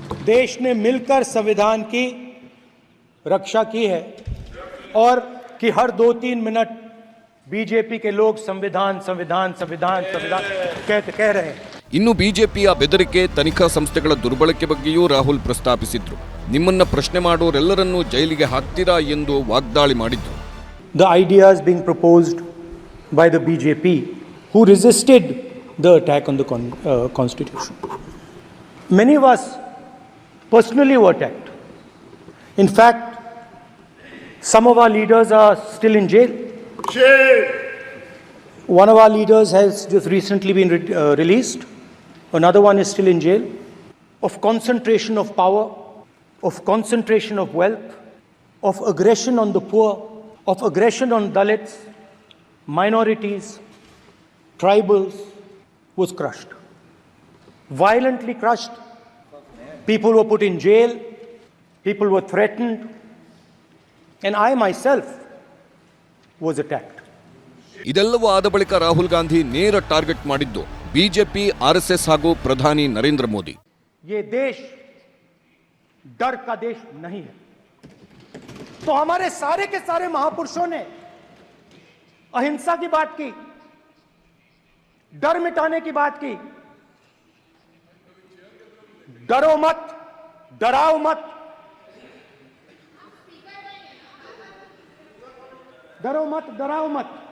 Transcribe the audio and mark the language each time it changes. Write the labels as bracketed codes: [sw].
[hi] देश ने मिलकर संविधान की रक्षा की है और कि हर 2-3 मिनट बीजेपी के लोग संविधान संविधान संविधान संविधान कह रहे हैं। [kn] ಇನ್ನು ಬಿಜೆಪಿಯ ಬೆದರಿಕೆ, ತನಿಖಾ ಸಂಸ್ಥೆಗಳ ದುರ್ಬಳಕೆ ಬಗ್ಗೆಯೂ ರಾಹುಲ್ ಪ್ರಸ್ತಾಪಿಸಿದ್ರು. ನಿಮ್ಮನ್ನ ಪ್ರಶ್ನೆ ಮಾಡೋರೆಲ್ಲರನ್ನೂ ಜೈಲಿಗೆ ಹಾಕ್ತೀರಾ ಎಂದು ವಾಗ್ದಾಳಿ ಮಾಡಿದ್ರು. [en] The ideas being proposed by the BJP who resisted the attack on the constitution. Many of us personally were attacked. In fact, some of our leaders are still in jail. One of our leaders has just recently been released. Another one is still in jail. Of concentration of power, of concentration of wealth, of aggression on the poor, of aggression on Dalits, minorities, tribals, was crushed. Violently crushed. People were put in jail. People were threatened. And I myself was attacked. [kn] ಇದೆಲ್ಲವೂ ಆದ ಬಳಿಕ ರಾಹುಲ್ ಗಾಂಧಿ ನೇರ target ಮಾಡಿದ್ದು BJP, RSS ಹಾಗೂ ಪ್ರಧಾನಿ ನರೇಂದ್ರ ಮೋದಿ. [hi] ये देश डर का देश नहीं है। तो हमारे सारे के सारे महापुरुषों ने अहिंसा की बात की, डर मिटाने की बात की। डरो मत, डराओ मत, डरो मत, डराओ मत।